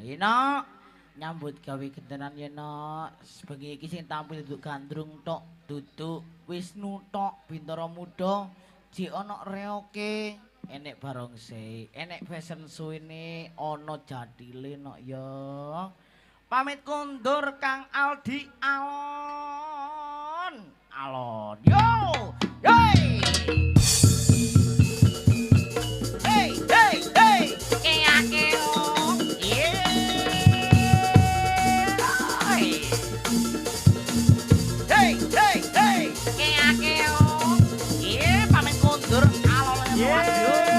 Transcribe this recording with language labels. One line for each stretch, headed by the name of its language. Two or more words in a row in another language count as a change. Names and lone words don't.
Javanese: Ina nyambut gawe gentenan yena sebengi iki sing tampil duduk gandrung tok duduk Wisnu tok Bintara Muda jek ana reoke enek barongse enek
English: fashion show
Javanese: ini ana jadile nok ya. Pamit kundur Kang Aldi Alon. Alon. Yo! Hey! Hey, hey, hey! Keo. Yeah! Hey, hey, hey! Keo. Yeah, pamit kundur Alon. Yeah!